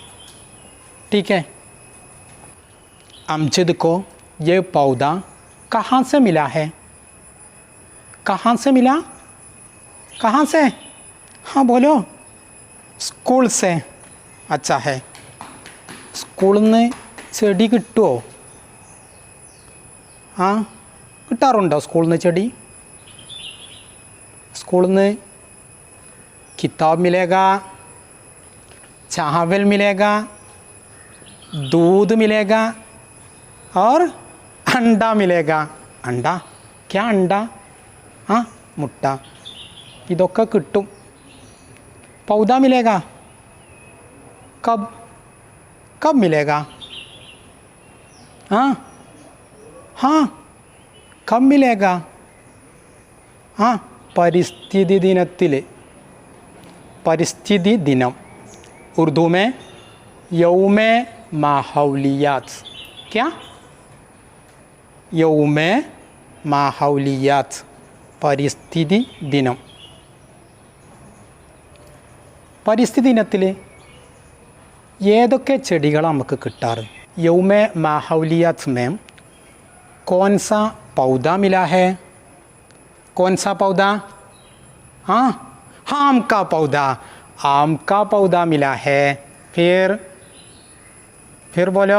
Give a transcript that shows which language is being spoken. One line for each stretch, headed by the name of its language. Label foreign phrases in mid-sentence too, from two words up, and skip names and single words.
Hindi: ठीक है, अमजद को ये पौधा कहाँ से मिला है? कहाँ से मिला? कहाँ से? हाँ बोलो। स्कूल से। अच्छा है, स्कूल में
Malayalam: ചെടി കിട്ടുമോ? हाँ, കിട്ടാറുണ്ടോ സ്കൂളിൽ നിന്ന് ചെടി?
Hindi: स्कूल में किताब मिलेगा, चावल मिलेगा, दूध मिलेगा और अंडा मिलेगा। अंडा? क्या अंडा? हाँ,
Malayalam: മുട്ട. ഇതൊക്കെ കിട്ടും.
Hindi: पौधा मिलेगा कब? कब मिलेगा? हाँ हाँ, कब मिलेगा? हाँ,
Malayalam: പരിസ്ഥിതി ദിനത്തിൽ. പരിസ്ഥിതി ദിനം
Hindi: उर्दू में यौम माहौलियात. क्या? यौम माहौलियात,
Malayalam: പരിസ്ഥിതി ദിനം. പരിസ്ഥിതി ദിനത്തിൽ ഏതൊക്കെ ചെടികളാണ് നമുക്ക് കിട്ടാറ്?
Hindi: यौम माहौलियात में कौन सा पौधा मिला है? कौन सा पौधा? हाँ, आम का पौधा. आम का पौधा मिला है. फिर बोलो.